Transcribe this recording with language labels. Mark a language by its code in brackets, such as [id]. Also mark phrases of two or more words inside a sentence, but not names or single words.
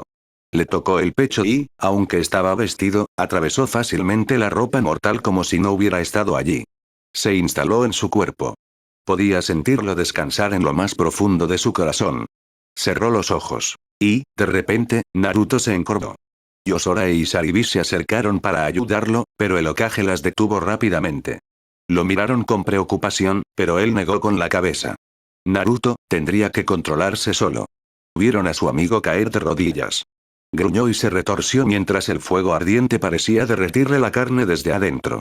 [es] Le tocó el pecho y, aunque estaba vestido, atravesó fácilmente la ropa mortal como si no hubiera estado allí. Se instaló en su cuerpo. Podía sentirlo descansar en lo más profundo de su corazón. Cerró los ojos. Y, de repente, Naruto se encorvó. Yosora e Isaribi se acercaron para ayudarlo, pero el Hokage las detuvo rápidamente. Lo miraron con preocupación, pero él negó con la cabeza. Naruto, tendría que controlarse solo. Vieron a su amigo caer de rodillas. Gruñó y se retorció mientras el fuego ardiente parecía derretirle la carne desde adentro.